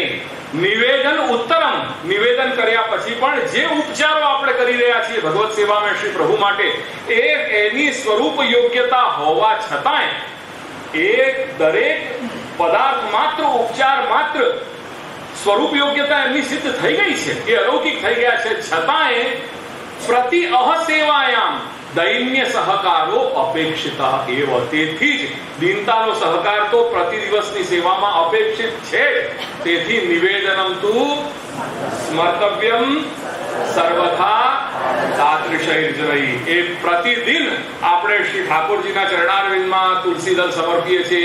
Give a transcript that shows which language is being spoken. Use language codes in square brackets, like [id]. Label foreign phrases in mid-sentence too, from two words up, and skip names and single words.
[sa] નિવેદન ઉત્તરમ, [gu] નિવેદન કર્યા પછી પણ જે ઉપચારો આપણે કરી રહ્યા છીએ ભગવત સેવામાં શ્રી પ્રભુ માટે, એની સ્વરૂપ યોગ્યતા હોવા છતાંય એક દરેક પદાર્થ માત્ર, ઉપચાર માત્ર સ્વરૂપ યોગ્યતા એમની સિદ્ધ થઈ ગઈ છે, એ અલૌકિક થઈ ગયા છે, છતાંય [sa] પ્રતિ અહસેવાયામ दैन्य सहकारो अपेक्षिता एव। [gu] તેથી જ દીનતાનો સહકાર તો પ્રતિ દિવસની સેવામાં અપેક્ષિત છે। [sa] તેથી નિવેદનમ તુ સ્મર્તવ્યમ સર્વથા તાદૃશૈર્જનૈ. [gu] એ પ્રતિદિન આપણે શ્રી ઠાકોરજીના ચરણારવિંદમાં તુલસી દળ સમર્પીએ છીએ.